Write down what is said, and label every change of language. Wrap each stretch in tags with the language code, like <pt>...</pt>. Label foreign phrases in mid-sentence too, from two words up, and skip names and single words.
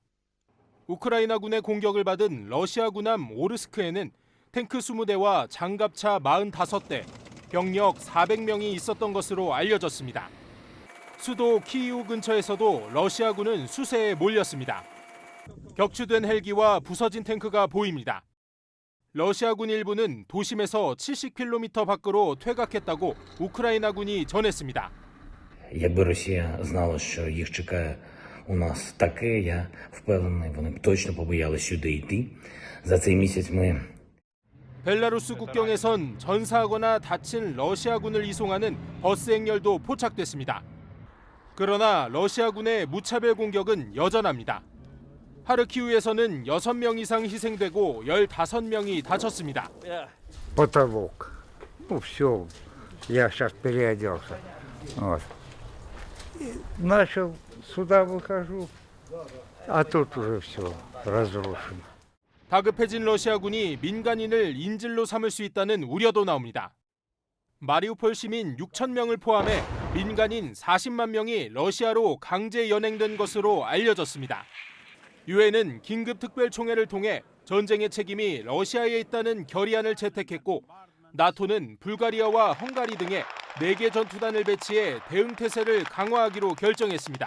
<ko>우크라이나군의 공격을 받은 러시아 군함 오르스크에는 탱크 20대와 장갑차 45대, 병력 400명이 있었던 것으로 알려졌습니다. 수도 키이우 근처에서도 러시아군은 수세에 몰렸습니다. 격추된 헬기와 부서진 탱크가 보입니다. 러시아군 일부는 도심에서 70km 밖으로 퇴각했다고 우크라이나군이 전했습니다.</ko> <uk>Якби Росія знала, що їх чекає у нас таке, я впевнений, вони б точно побоялися сюди йти. За цей місяць ми</uk> <ko>벨라루스 국경에선 전사하거나 다친 러시아군을 이송하는 버스 행렬도 포착됐습니다. 그러나 러시아군의 무차별 공격은 여전합니다. 하르키우에서는 6명 이상 희생되고 15명이 다쳤습니다.</ko> <ru>Потолок. Ну все, я сейчас переоделся. Вот. Начал сюда выхожу, а тут уже все разрушено.</ru> <ko>다급해진 러시아군이 민간인을 인질로 삼을 수 있다는 우려도 나옵니다. 마리우폴 시민 6천 명을 포함해 민간인 40만 명이 러시아로 강제 연행된 것으로 알려졌습니다. 유엔은 긴급 특별총회를 통해 전쟁의 책임이 러시아에 있다는 결의안을 채택했고 나토는 불가리아와 헝가리 등에 4개 전투단을 배치해 대응 태세를 강화하기로 결정했습니다.</ko>